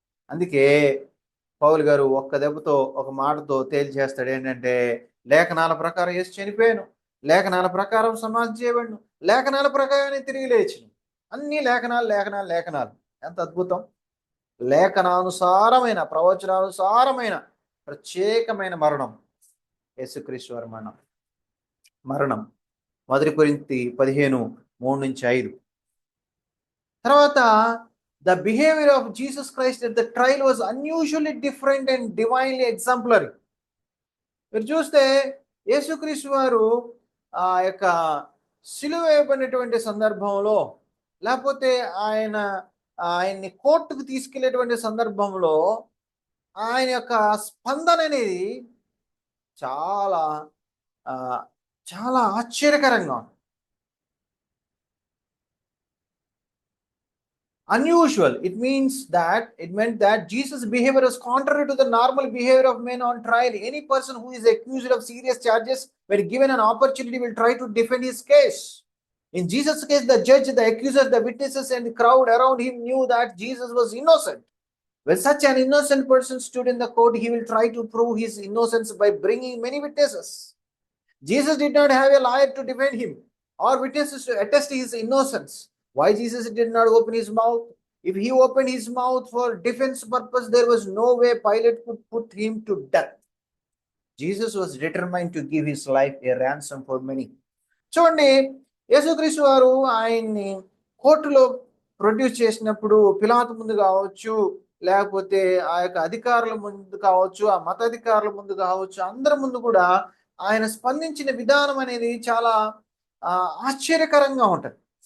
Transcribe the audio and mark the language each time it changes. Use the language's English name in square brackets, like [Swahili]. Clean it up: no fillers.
[Telugu] అందుకే పౌలు గారు ఒక్క దెబ్బతో, ఒక మాటతో తేల్చేస్తాడు ఏంటంటే, లేఖనాల ప్రకారం యేసు చనిపోయాను, లేఖనాల ప్రకారం సమాధి చేయబడిను, లేఖనాల ప్రకారం తిరిగి లేచిను. అన్ని లేఖనాలు. ఎంత అద్భుతం! లేఖనానుసారమైన, ప్రవచనానుసారమైన ప్రత్యేకమైన మరణం యేసుక్రీస్తు వారి మరణం. 1 కొరింథీ 15:3-5. [English] తర్వాత the behavior of Jesus Christ at the trial was unusually different and divinely exemplary. [Telugu] మీరు చూస్తే యేసుక్రీస్తు వారు ఆ యొక్క సిలువ వేయబడినటువంటి సందర్భంలో, లేకపోతే ఆయన్ని కోర్టుకు తీసుకెళ్లేటువంటి సందర్భంలో ఆయన యొక్క స్పందన అనేది చాలా చాలా ఆశ్చర్యకరంగా ఉంది. [English] Unusual. It meant that Jesus' behavior was contrary to the normal behavior of men on trial. Any person who is accused of serious charges, when given an opportunity, will try to defend his case. In Jesus' case, the judge, the accusers, the witnesses, and the crowd around him knew that Jesus was innocent. When such an innocent person stood in the court, he will try to prove his innocence by bringing many witnesses. Jesus did not have a lawyer to defend him or witnesses to attest his innocence. Why Jesus did not open his mouth? If he opened his mouth for defense purpose, there was no way Pilate could put him to death. Jesus was determined to give his life a ransom for many. [Telugu] చూడండి, యేసుక్రీస్తు వారు ఆయన్ని కోర్టులో produce చేసినప్పుడు పిలాతు ముందు కావచ్చు, లేకపోతే ఆ యొక్క అధికారుల ముందు కావచ్చు, ఆ మతాధికారుల ముందు కావచ్చు, అందరి ముందు కూడా ఆయన స్పందించిన విధానం అనేది చాలా ఆశ్చర్యకరంగా ఉంటుంది.